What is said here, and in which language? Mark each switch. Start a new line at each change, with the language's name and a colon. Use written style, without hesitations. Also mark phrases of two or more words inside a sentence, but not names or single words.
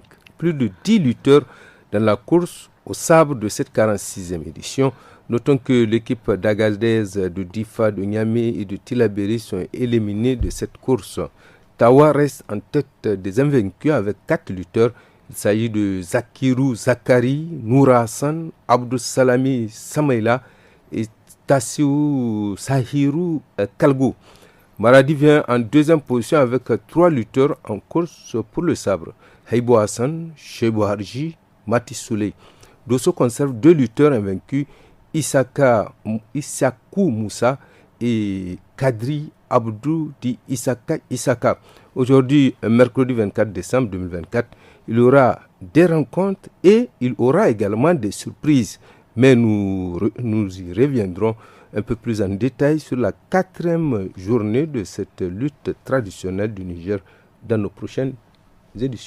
French: Plus de 10 lutteurs dans la course au sabre de cette 46e édition. Notons que l'équipe d'Agadez, de Difa, de Niamey et de Tillabéri sont éliminés de cette course. Tawa reste en tête des invaincus avec 4 lutteurs. Il s'agit de Zakirou Zakari, Noura Hassan, Abdou Salami Samaïla et Tassiou Sahirou Kalgou. Maradi vient en 2e position avec 3 lutteurs en course pour le sabre. Haïbo Hassan, Chebou Harji, Mati Souley. Dosso conserve 2 lutteurs invaincus, Issakou Moussa et Kadri Abdou di Issaka. Aujourd'hui, mercredi 24 décembre 2024, il y aura des rencontres et il y aura également des surprises. Mais nous y reviendrons un peu plus en détail sur la 4e journée de cette lutte traditionnelle du Niger dans nos prochaines éditions.